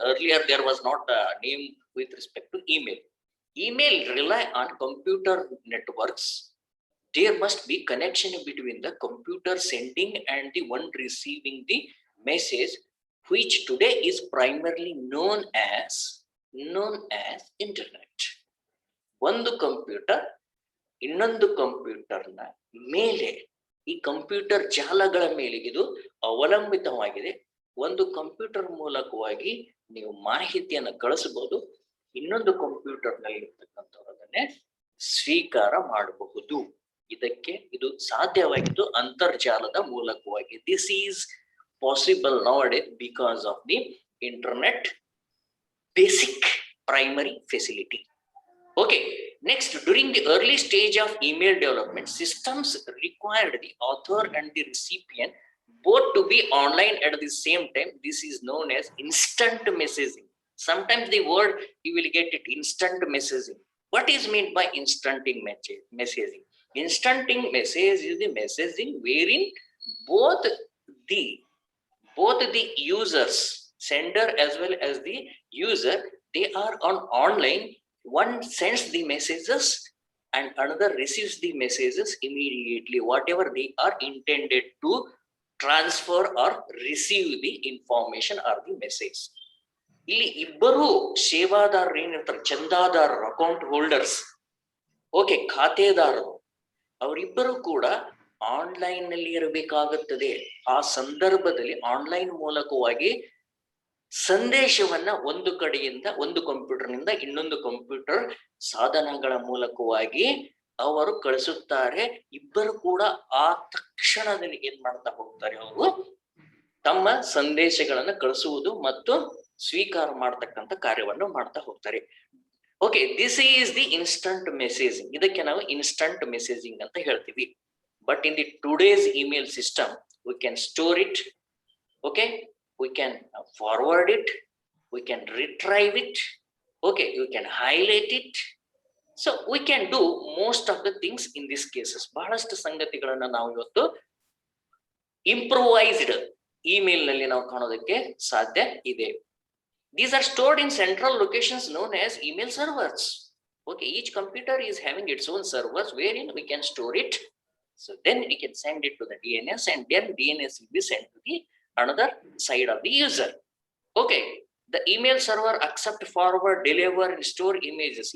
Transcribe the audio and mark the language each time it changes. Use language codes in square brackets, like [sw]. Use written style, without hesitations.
[en] Earlier there was not a name with respect to email. Email rely on computer networks. There must be connection between the computer sending and the one receiving the message, which today is primarily known as internet. [kn] ಒಂದು computer ಇನ್ನೊಂದು ಕಂಪ್ಯೂಟರ್ನ ಮೇಲೆ, ಈ computer ಜಾಲಗಳ ಮೇಲೆ ಇದು ಅವಲಂಬಿತವಾಗಿದೆ. ಒಂದು computer ಮೂಲಕವಾಗಿ ನೀವು ಮಾಹಿತಿಯನ್ನು ಕಳಿಸಬಹುದು, ಇನ್ನೊಂದು ಕಂಪ್ಯೂಟರ್ ನಲ್ಲಿ ಇರ್ತಕ್ಕಂಥವರನ್ನೇ ಸ್ವೀಕಾರ ಮಾಡಬಹುದು. ಇದಕ್ಕೆ ಇದು ಸಾಧ್ಯವಾಗಿದ್ದು ಅಂತರ್ಜಾಲದ ಮೂಲಕವಾಗಿ. [en] This is possible nowadays because of the internet basic primary facility. Okay, next, during the early stage of email development, systems required the author and the recipient both to be online at the same time. This is known as instant messaging. Sometimes the word you will get it, instant messaging. What is meant by instanting messaging? Instanting message is the messaging wherein both the users, sender as well as the user, they are online. One sends the messages and another receives the messages immediately, whatever they are intended to transfer or receive the information or the message. [kn] ಇಲ್ಲಿ ಇಬ್ಬರು ಸೇವಾದಾರರು ಏನಿರ್ತಾರೆ, ಚಂದಾದಾರರು, account holders, okay, ಖಾತೆದಾರರು, ಅವರಿಬ್ಬರು ಕೂಡ online ನಲ್ಲಿ ಇರಬೇಕಾಗುತ್ತದೆ. ಆ ಸಂದರ್ಭದಲ್ಲಿ ಆನ್ಲೈನ್ ಮೂಲಕವಾಗಿ ಸಂದೇಶವನ್ನ ಒಂದು ಕಡೆಯಿಂದ, ಒಂದು ಕಂಪ್ಯೂಟರ್ನಿಂದ ಇನ್ನೊಂದು ಕಂಪ್ಯೂಟರ್ ಸಾಧನಗಳ ಮೂಲಕವಾಗಿ ಅವರು ಕಳಿಸುತ್ತಾರೆ. ಇಬ್ಬರು ಕೂಡ ಆ ತಕ್ಷಣದಲ್ಲಿ ಏನ್ ಮಾಡ್ತಾ ಹೋಗ್ತಾರೆ, ಅವರು ತಮ್ಮ ಸಂದೇಶಗಳನ್ನ ಕಳಿಸುವುದು ಮತ್ತು ಸ್ವೀಕಾರ ಮಾಡತಕ್ಕಂಥ ಕಾರ್ಯವನ್ನು ಮಾಡ್ತಾ ಹೋಗ್ತಾರೆ. [en] Okay, this is the instant messaging. [kn] ಇದಕ್ಕೆ ನಾವು ಇನ್ಸ್ಟಂಟ್ ಮೆಸೇಜಿಂಗ್ ಅಂತ ಹೇಳ್ತೀವಿ. [en] But in the today's email system we can store it, okay, we can forward it, we can retrieve it, okay, you can highlight it, so we can do most of the things in these cases. [kn] ಬಹಳಷ್ಟು ಸಂಗತಿಗಳನ್ನ ನಾವು ಇವತ್ತು improvised email ನಲ್ಲಿ ನಾವು ಕಾಣೋದಕ್ಕೆ ಸಾಧ್ಯ ಇದೆ. [en] These are stored in central locations known as email servers. Okay, each computer is having its own servers wherein we can store it. So then we can send it to the DNS and then DNS will be sent to the another side of the user. Okay, the email server accept, forward, deliver and store images.